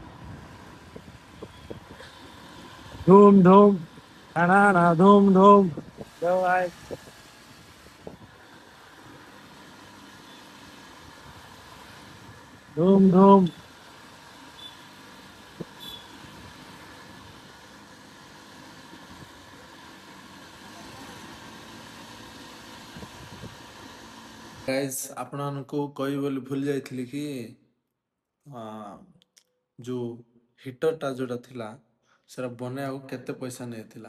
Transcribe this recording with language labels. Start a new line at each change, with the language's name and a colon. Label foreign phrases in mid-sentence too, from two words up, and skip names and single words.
Hindi: ଧୁମ୍ ଧୁମ୍ ନା ଧୁମ୍ ଧୁମ୍ जाओ आए धूम धूम
Odia: ଗାଇସ୍ ଆପଣମାନଙ୍କୁ କହିବି ବୋଲି ଭୁଲି ଯାଇଥିଲି କି ହଁ, ଯୋଉ ହିଟରଟା ଯୋଉଟା ଥିଲା ସେଟା ବନେଇବାକୁ କେତେ ପଇସା ନେଇଥିଲା।